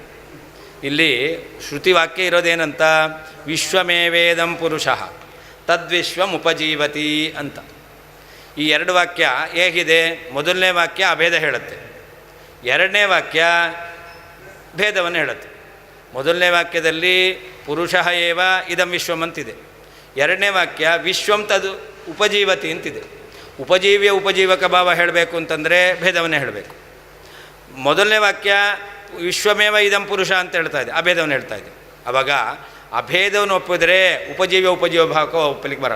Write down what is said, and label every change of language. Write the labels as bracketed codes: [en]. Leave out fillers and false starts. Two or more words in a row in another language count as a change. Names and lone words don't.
[kn] ಇಲ್ಲಿ ಶ್ರುತಿ ವಾಕ್ಯ ಇರೋದೇನಂತ? [sa] ವಿಶ್ವಮೇವೇದಂ ಪುರುಷಃ ತದ್ವಿಶ್ವಂ ಉಪಜೀವತಿ ಅಂತ. [kn] ಈ 2 ವಾಕ್ಯ ಹೇಗಿದೆ? ಮೊದಲನೇ ವಾಕ್ಯ ಅಭೇದ ಹೇಳುತ್ತೆ, ಎರಡನೇ ವಾಕ್ಯ ಭೇದವನ್ನು ಹೇಳುತ್ತೆ. ಮೊದಲನೇ ವಾಕ್ಯದಲ್ಲಿ [sa] ಪುರುಷಃ ಏವ ಇದಂ ವಿಶ್ವಂ [kn] ಅಂತಿದೆ. ಎರಡನೇ ವಾಕ್ಯ [sa] ವಿಶ್ವಂ ತದ್ ಉಪಜೀವತಿ [kn] ಅಂತಿದೆ. ಉಪಜೀವ್ಯ ಉಪಜೀವಕ ಭಾವ ಹೇಳಬೇಕು ಅಂತಂದರೆ ಭೇದವನ್ನೇ ಹೇಳಬೇಕು. ಮೊದಲನೇ ವಾಕ್ಯ [sa] ವಿಶ್ವಮೇವ ಇದಂ ಪುರುಷ [kn] ಅಂತ ಹೇಳ್ತಾ ಇದೆ, ಅಭೇದವನ್ನು ಹೇಳ್ತಾ ಇದೆ. ಆವಾಗ ಅಭೇದವನ್ನು ಒಪ್ಪಿದರೆ ಉಪಜೀವ್ಯ ಉಪಜೀವ ಭಾವಕ ಒಪ್ಪಲಿಕ್ಕೆ ಬರಲ್ಲ.